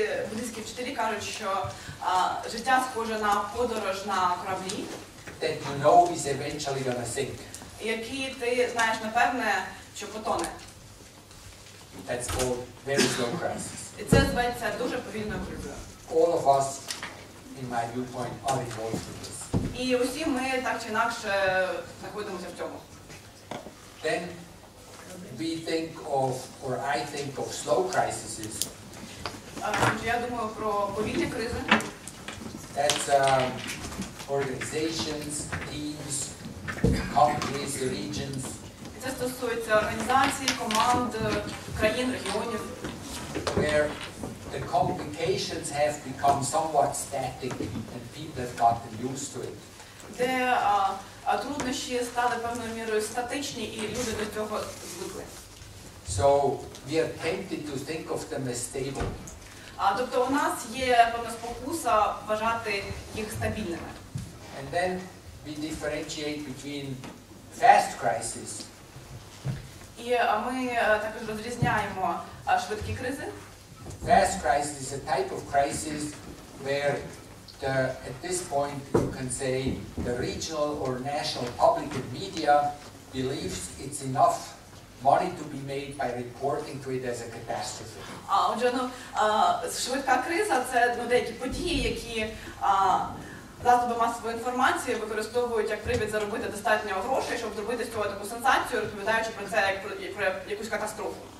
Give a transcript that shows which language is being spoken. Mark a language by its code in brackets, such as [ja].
[uk] Буддийські вчителі кажуть, що життя схоже на подорож на кораблі, [en] That you know is eventually going to sink. [uk] Які ти знаєш напевне, що потоне. [en] That's called very slow crisis. [uk] І це зветься дуже повільною кризою. [en] All of us, in my viewpoint, are involved in this. [uk] І усі ми так чи інакше знаходимося в цьому. [en] Then we think of, or I think of slow crises. [uk] Я думаю про повільні кризи. [en] That's organizations, teams, companies, regions. [uk] І це стосується організацій, команд, країн, регіонів. [en] Where the complications have become somewhat static and people have gotten used to it. [uk] Де труднощі стали певною мірою статичні і люди до цього звикли. [en] So we are tempted to think of them as stable. [uk] Тобто у нас є певна спокуса вважати їх стабільними. [en] And then we differentiate between fast crisis. [uk] І ми також розрізняємо швидкі кризи. [en] Fast crisis is a type of crisis where at this point you can say the regional or national public and media believes it's enough money to be made by reporting to it as a catastrophe. [uk] Отже, швидка криза – це деякі події, які засоби масової інформації використовують як привід заробити достатньо грошей, щоб зробити з цього таку сенсацію, розповідаючи про це як про якусь катастрофу.